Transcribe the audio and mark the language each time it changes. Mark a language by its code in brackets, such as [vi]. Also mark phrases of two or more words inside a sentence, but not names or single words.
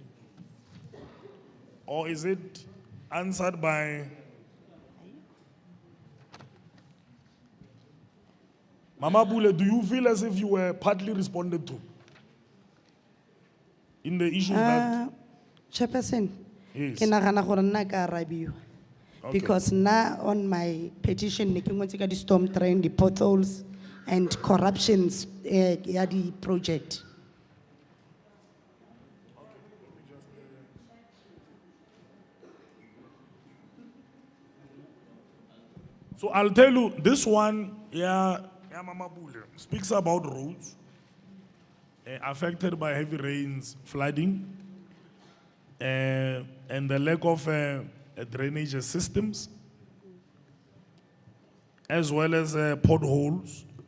[en] Or is it answered by Mama Bule? Do you feel as if you were partly responded to in the issues that? Chairperson, Yes. [nso] ke nagana gore nna ka arabiwa. [en] Okay. Because now on my petition, [nso] ne ke ngotse ka di [en] storm drain, the potholes, and corruptions, [nso] ya di project. [en] So I'll tell you, this one, Mama Bule, speaks about roads affected by heavy rains, flooding, and the lack of drainage systems, as well as potholes.